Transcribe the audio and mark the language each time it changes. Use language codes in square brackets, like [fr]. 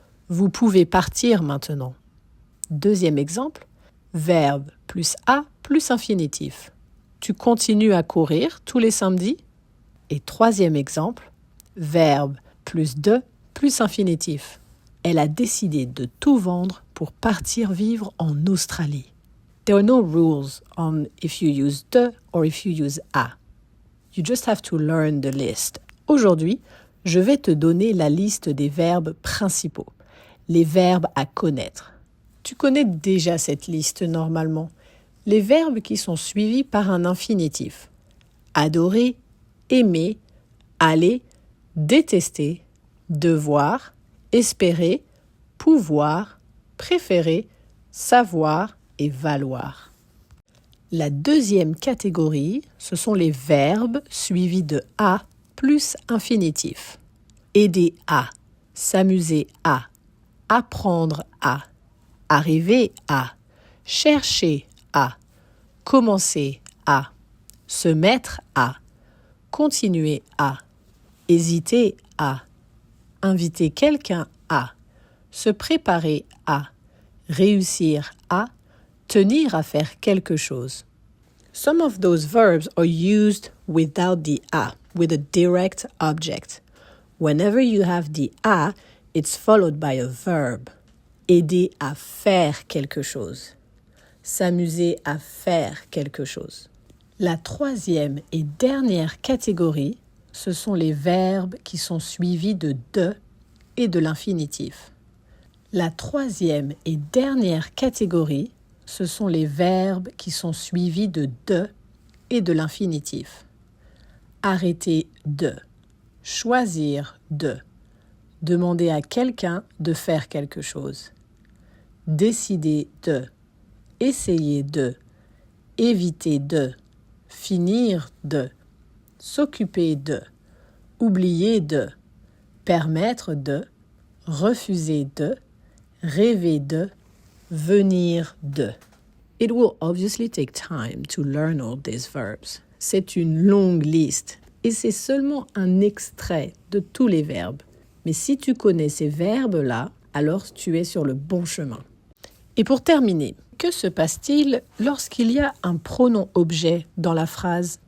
[fr] Vous pouvez partir maintenant. Deuxième exemple, verbe plus a plus infinitif. Tu continues à courir tous les samedis. Et troisième exemple, verbe plus de plus infinitif. Elle a décidé de tout vendre pour partir vivre en Australie. [en] There are no rules on if you use de or if you use a. You just have to learn the list. [fr] Aujourd'hui, je vais te donner la liste des verbes principaux, les verbes à connaître. Tu connais déjà cette liste normalement. Les verbes qui sont suivis par un infinitif. Adorer, aimer, aller, détester, devoir, espérer, pouvoir, préférer, savoir et valoir. La deuxième catégorie, ce sont les verbes suivis de a plus infinitif. Aider à, s'amuser à, apprendre à, arriver à, chercher à, commencer à, se mettre à, continuer à, hésiter à, inviter quelqu'un à, se préparer à, réussir à, tenir à faire quelque chose. [en] Some of those verbs are used without the a, with a direct object. Whenever you have the a, it's followed by a verb. [fr] Aider à faire quelque chose. S'amuser à faire quelque chose. La troisième et dernière catégorie, ce sont les verbes qui sont suivis de et de l'infinitif. La troisième et dernière catégorie, ce sont les verbes qui sont suivis de et de l'infinitif. Arrêter de, choisir de, demander à quelqu'un de faire quelque chose. Décider de, essayer de, éviter de, finir de, s'occuper de, oublier de, permettre de, refuser de, rêver de, venir de. [en] It will obviously take time to learn all these verbs. [fr] C'est une longue liste et c'est seulement un extrait de tous les verbes. Mais si tu connais ces verbes-là, alors tu es sur le bon chemin. Et pour terminer, que se passe-t-il lorsqu'il y a un pronom objet dans la phrase?